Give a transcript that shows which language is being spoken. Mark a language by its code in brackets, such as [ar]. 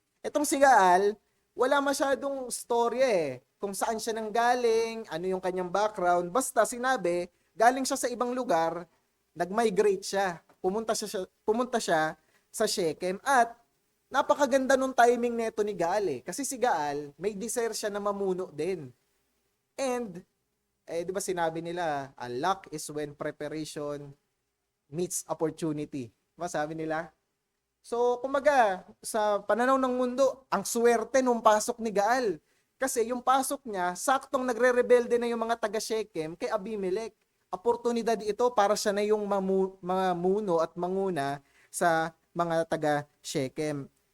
[tl] Itong si Gaal, wala masyadong storya kung saan siya nanggaling, ano yung kanyang background, basta sinabi, galing siya sa ibang lugar, nag-migrate siya, pumunta siya sa Shechem, at napakaganda nung timing nito ni Gaal kasi si Gaal, may desire siya na mamuno din. [en] And, [tl] di ba sinabi nila, [en] luck is when preparation meets opportunity. [tl] Diba sabi nila? So, kumaga, sa pananaw ng mundo, ang swerte nung pasok ni Gaal. Kasi yung pasok niya, saktong nagre-rebelde na yung mga taga-Shechem kay Abimelech. Oportunidad ito para siya na yung mamuno at manguna sa mga taga-Shechem.